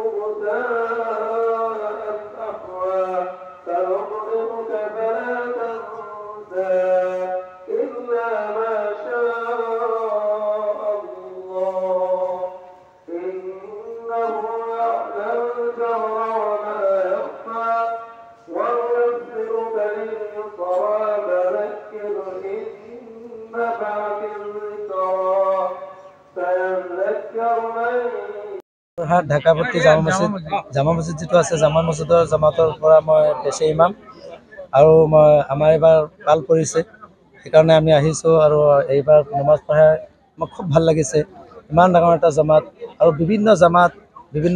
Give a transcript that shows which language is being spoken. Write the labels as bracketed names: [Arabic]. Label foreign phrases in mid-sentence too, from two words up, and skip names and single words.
[Arabic] غثاء أحوى سنقرئك فلا تنسى إلا ما شاء الله إنه يعلم الجهر [Assamese] ঢাকাপট্টি জামা মছজিদ যেটো আছে জামা মছজিদৰ জামাতৰ পৰা মই পেছে ইমাম আৰু আমাৰ এবাৰ পাল পৰিছে সেইকাৰণে আমি আহিছোঁ আৰু এইবাৰ নমাজ পঢ়াই মোক খুব ভাল লাগিছে ইমান ডাঙৰ এটা জামাত আৰু বিভিন্ন